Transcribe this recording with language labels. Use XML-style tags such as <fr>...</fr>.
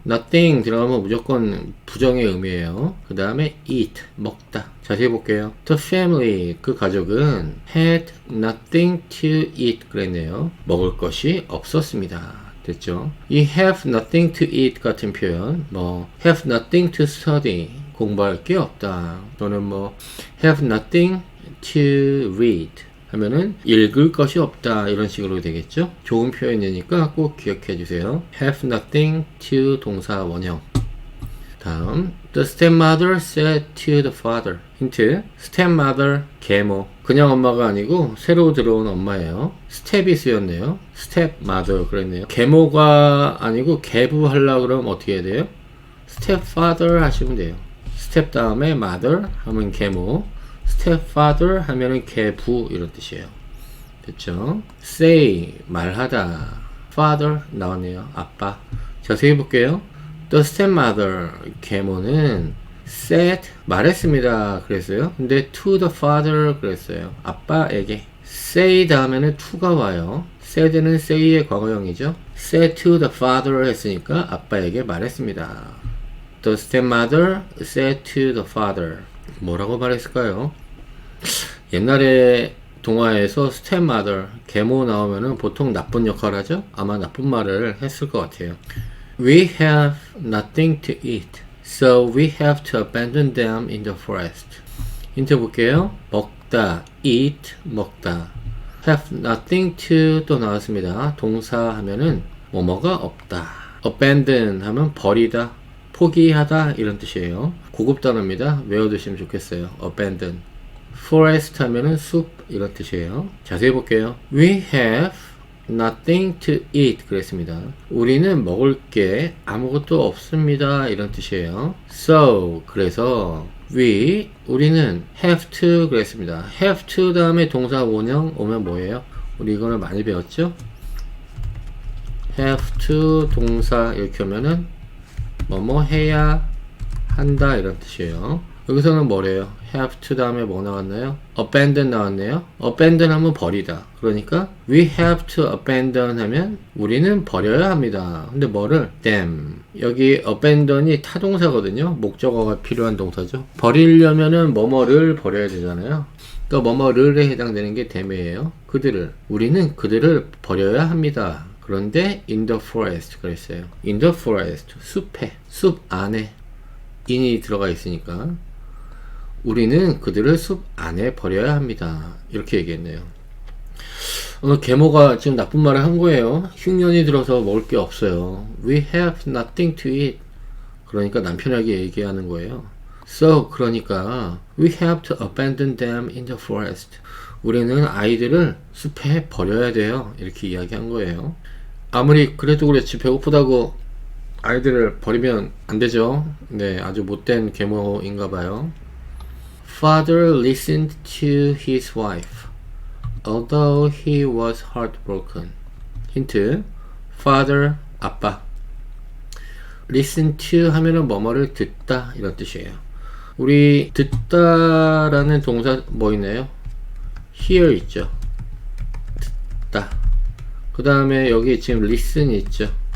<ko>nothing 들어가면 무조건 부정의 의미예요. 그 다음에 eat, 먹다. 자세히 볼게요.</ko> <en>The family,</en> <ko>그 가족은</ko> <en>had nothing to eat</en> <ko>그랬네요. 먹을 것이 없었습니다. 됐죠?</ko> <en>이 have nothing to eat</en> <ko>같은 표현, 뭐</ko> <en>have nothing to study,</en> <ko>공부할 게 없다. 또는 뭐</ko> <en>have nothing to read</en> <ko>하면은 읽을 것이 없다 이런 식으로 되겠죠. 좋은 표현이니까 꼭 기억해 주세요.</ko> <en>have nothing to</en> <ko>동사 원형. 다음</ko> <en>the stepmother said to the father.</en> <ko>힌트 stepmother 계모. 그냥 엄마가 아니고 새로 들어온 엄마예요. 스텝이 쓰였네요. stepmother 그랬네요. 계모가 아니고 계부 하려고 그러면 어떻게 해야 돼요? stepfather 하시면 돼요. step 다음에 mother 하면 계모, stepfather 하면은 계부 이런 뜻이에요. 됐죠? say 말하다, father 나왔네요. 아빠. 자세히 볼게요.</ko> <en>The stepmother</en> <ko>계모는 said 말했습니다 그랬어요. 근데</ko> <en>to the father</en> <ko>그랬어요. 아빠에게. say 다음에는 to가 와요. said는 say의 과거형이죠.</ko> <en>said to the father</en> <ko>했으니까 아빠에게 말했습니다.</ko> <en>The stepmother said to the father.</en> <ko>뭐라고 말했을까요? 옛날에 동화에서 stepmother, 계모 나오면은 보통 나쁜 역할 하죠? 아마 나쁜 말을 했을 것 같아요.</ko> <en>We have nothing to eat, so we have to abandon them in the forest.</en> <ko>힌트 볼게요. 먹다, eat, 먹다.</ko> <en>have nothing to</en> <ko>또 나왔습니다. 동사 하면은 뭐뭐가 없다. abandon 하면 버리다, 포기하다 이런 뜻이에요. 고급 단어입니다. 외워두시면 좋겠어요. abandon. forest 하면은 숲 이런 뜻이에요. 자세히 볼게요.</ko> <en>We have nothing to eat</en> <ko>그랬습니다. 우리는 먹을 게 아무것도 없습니다 이런 뜻이에요. So 그래서 우리는</ko> <en>have to</en> <ko>그랬습니다. have to 다음에 동사 원형 오면 뭐예요? 우리 이거는 많이 배웠죠? have to 동사 이렇게 오면은 뭐뭐 해야 한다 이런 뜻이에요. 여기서는 뭐래요? have to 다음에 뭐 나왔나요? abandon 나왔네요. abandon 하면 버리다. 그러니까</ko> <en>we have to abandon</en> <ko>하면 우리는 버려야 합니다. 근데 뭐를? them. 여기 abandon이 타동사거든요. 목적어가 필요한 동사죠. 버리려면은 뭐뭐를 버려야 되잖아요. 그러니까 뭐뭐를에 해당되는 게 them이에요. 우리는 그들을 버려야 합니다. 그런데</ko> <en>in the forest</en> <ko>그랬어요.</ko> <en>in the forest</en> <ko>숲에, 숲 안에 in이 들어가 있으니까 우리는 그들을 숲 안에 버려야 합니다. 이렇게 얘기했네요. 계모가 지금 나쁜 말을 한 거예요. 흉년이 들어서 먹을 게 없어요.</ko> <en>We have nothing to eat.</en> <ko>그러니까 남편에게 얘기하는 거예요.</ko> <en>So</en> <ko>그러니까</ko> <en>we have to abandon them in the forest.</en> <ko>우리는 아이들을 숲에 버려야 돼요. 이렇게 이야기한 거예요. 아무리 그래도 그렇지 배고프다고 아이들을 버리면 안 되죠. 네, 아주 못된 계모인가 봐요.</ko> <en>Father listened to his wife, although he was heartbroken.</en> <ko>힌트. Father, 아빠. Listen to 하면은 뭐뭐를 듣다 이런 뜻이에요. 우리 듣다라는 동사 뭐 있나요? Hear 있죠. 듣다. 그 다음에 여기 지금 listen 있죠.</ko>